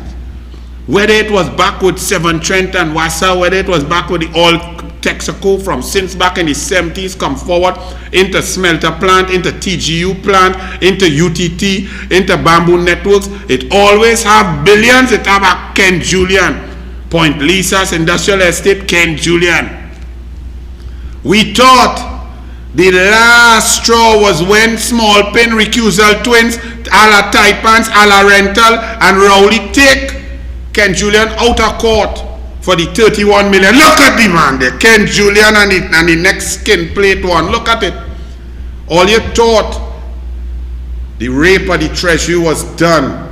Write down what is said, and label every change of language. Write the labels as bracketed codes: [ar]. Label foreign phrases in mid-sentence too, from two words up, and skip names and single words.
[en] Whether it was back with Severn Trent and Wassa, whether it was back with the oil Texaco from since back in the 70s, come forward into smelter plant, into TGU plant, into UTT, into bamboo networks, it always have billions. It have a Ken Julian. Point Lisa's industrial estate, Ken Julian. We thought the last straw was when Small Pin, Recusal Twins, a la Taipans, a la Rental, and Rowley take Ken Julian out of court for the 31 million. Look at the man there, Ken Julian and the next skin plate one. Look at it. All you thought the rape of the treasury was done.